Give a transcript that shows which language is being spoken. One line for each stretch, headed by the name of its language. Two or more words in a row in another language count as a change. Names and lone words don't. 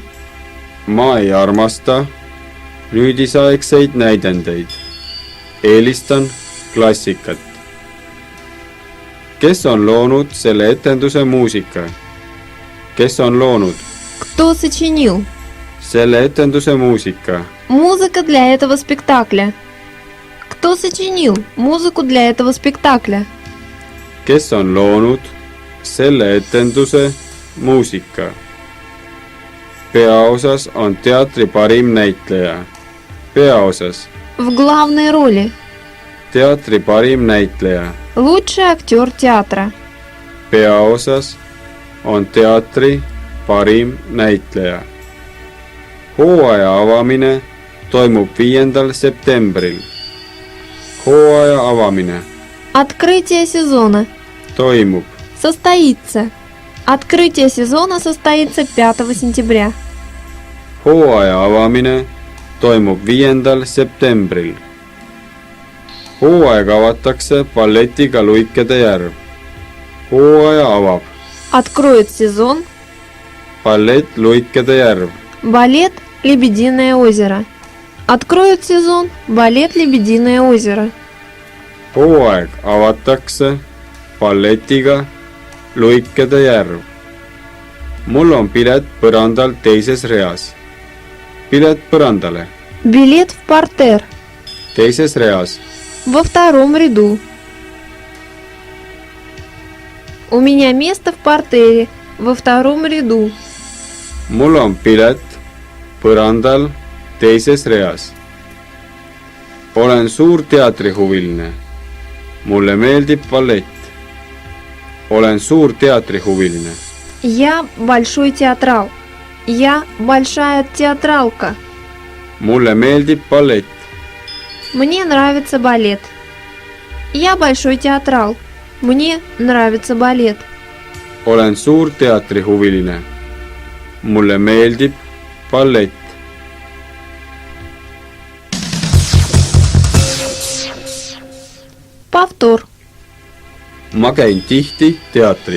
Estonian: Ma ei armasta nüüdisaegseid näidendeid. Eelistan klassikat. Kes on loonud selle etenduse muusika? Kes on loonud
Russian: Кто сочинил?
Estonian: selle etenduse muusika?
Russian: Музыка для этого спектакля. Кто сочинил музыку для этого спектакля?
Estonian: Kes on loonud selle etenduse muusika? Peaosas on teatri parim näitleja. Peaosas
Russian: В главной роли.
Estonian: teatri parim näitleja.
Russian: Лучший актер театра.
Estonian: Peaosas on teatri parim näitleja. Hooaja avamine toimub 5. septembril. Hooaja avamine
Russian: Открытие сезона.
Estonian: toimub
Russian: Состоится. Открытие сезона состоится 5 сентября.
Estonian: Hooaja avamine toimub 5. septembril. Hooaeg avatakse balletiga Luikede järv. Hooaja avab
Russian: Откроет сезон
Estonian: ballett Luikede järv.
Russian: балет «Лебединое озеро». Откроет сезон балет «Лебединое озеро».
Estonian: Hooaeg avatakse balletiga Luikede järv. Mul on pilet põrandal teises reas. Pilet põrandale
Russian: Билет в партер
Estonian: teises reas.
Russian: во втором ряду. У меня место в партере во втором ряду.
Estonian: Mul on pilet põrandal teises reas. Olen suur teatrihuviline. Mulle meeldib ballett. Olen suur teatrihuviline.
Russian: Я большой театрал. Я большая театралка.
Estonian: Mulle meeldib ballett.
Russian: Мне нравится балет. Я большой театрал. Мне нравится балет.
Estonian: Olen suur teatrihuviline. Mulle meeldib ballett.
Russian: Повтор.
Estonian: Ma käin tihti teatris.